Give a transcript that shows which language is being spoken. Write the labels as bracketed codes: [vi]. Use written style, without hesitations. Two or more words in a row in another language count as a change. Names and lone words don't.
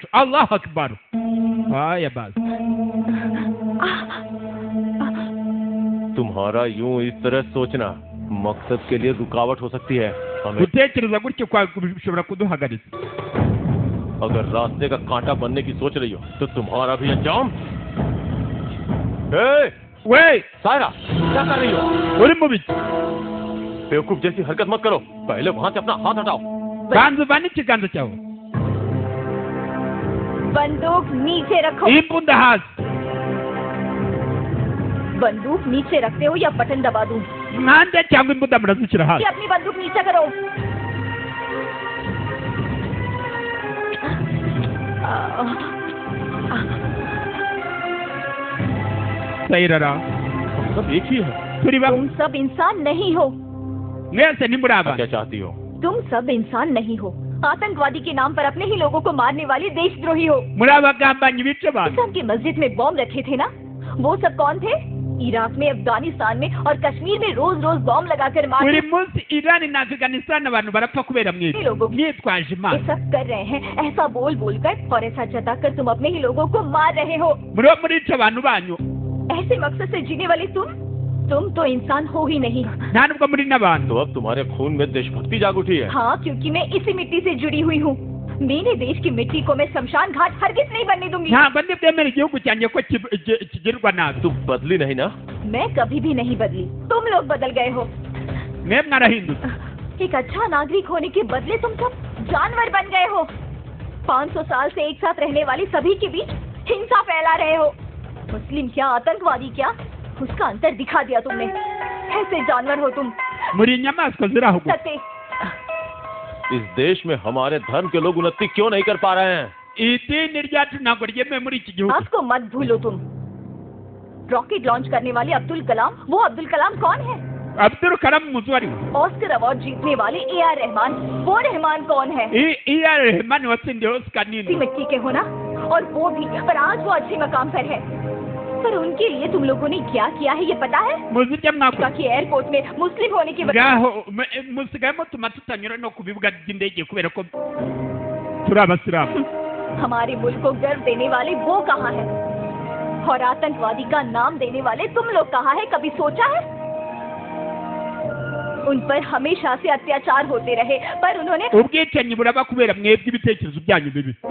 [ar] الله أكبر. [rw] haya basi. [hi] तुम्हारा यूं इस तरह सोचना मकसद के लिए रुकावट हो सकती है। हमें [rw] gutekereza gutyo kwawe bishobora kuduhagaritsa. [hi] अगर रास्ते का कांटा बनने की सोच रही हो तो तुम्हारा भी अंजाम। वे सायरा, क्या कर रही हो? [rw] uri mubi. [hi] बेवकूफ जैसी हरकत मत करो। पहले वहां से अपना हाथ हटाओ। [rw] ganza vana ikiganza cyawe. [hi] बंदूक नीचे रखो। [rw] imbunda hasi. [hi] बंदूक नीचे रखते हो या बटन दबा दूं? [rw] mwande cyangwa imbunda murazishyira hasi. [hi] अपनी बंदूक नीचे करो। Saira, सब एक ही है। तुम सब इंसान नहीं हो। क्या चाहती हो? तुम सब इंसान नहीं हो। आतंकवादी के नाम पर अपने ही लोगों को मारने वाली देशद्रोही हो। [rw] मुराबाgambanyi bice abantu। [hi] की मस्जिद में बॉम्ब रखे थे ना, वो सब कौन थे? इराक में, अफगानिस्तान में और कश्मीर में रोज रोज बॉम्ब लगाकर मार [rw] buri munsi Iran na Afghanistan abantu barapfa kubera mwitwaje [hi] ये [rw] imana [hi] सब कर रहे हैं, ऐसा बोल बोल कर और ऐसा जताकर तुम अपने ही लोगों को मार रहे हो। [rw] murica abantu banyu [hi] ऐसे मकसद से जीने वाले तुम तो इंसान हो ही नहीं। [rw] nta nubwo muri n'abantu। [hi] तो अब तुम्हारे खून में देशभक्ति जाग उठी है। हाँ, क्योंकि मैं इसी मिट्टी से जुड़ी हुई हूँ। मेरे देश की मिट्टी को मैं शमशान घाट हरगिज नहीं बनने दूंगी। [rw] ntabwo ndibwemere igihugu cyanjye ko kigirwa nabi। [hi] तुम बदली नहीं ना? मैं कभी भी नहीं बदली, तुम लोग बदल गए हो। [rw] मैं mwarahindutse। [hi] एक अच्छा नागरिक होने के बदले तुम सब जानवर बन गए हो। 500 साल से एक साथ रहने वाली सभी के बीच हिंसा फैला रहे हो। मुस्लिम क्या, आतंकवादी क्या, उसका अंतर दिखा दिया तुमने। ऐसे जानवर हो तुम। [rw] muri inyamaswa ziri aho gusa। [hi] सत्य, इस देश में हमारे धर्म के लोग उन्नति क्यों नहीं कर पा रहे हैं? [rw] idini ryacu ntabwo ryemewe muri iki gihugu। [hi] आपको मत भूलो तुम। रॉकेट लॉन्च करने वाले अब्दुल कलाम, वो अब्दुल कलाम कौन है? अब्दुल कलाम मुजवरी। ऑस्कर अवार्ड जीतने वाले ए.आर. रहमान, वो रहमान कौन है? [rw] ए.आर. रहमान watsindiye Oscar nini? [hi] मिट्टी के हो ना, और वो भी, पर आज वो अच्छे मकाम पर है। पर उनके लिए तुम लोगों ने क्या किया है ये पता है? [rw] muzijya mwakora [hi] कि एयरपोर्ट में मुस्लिम होने की [rw] ngaho musigaye mutuma tutanyura no ku bibuga by'indege kubera ko turi abasilamu। [hi] हमारे मुल्क को गर्व देने वाले वो कहाँ है? और आतंकवादी का नाम देने वाले तुम लोग कहाँ है? कभी सोचा है? उन पर हमेशा से अत्याचार होते रहे, पर उन्होंने [rw] ubwicanyi buraba kubera mwebwe ibitekerezo byanyu bibi।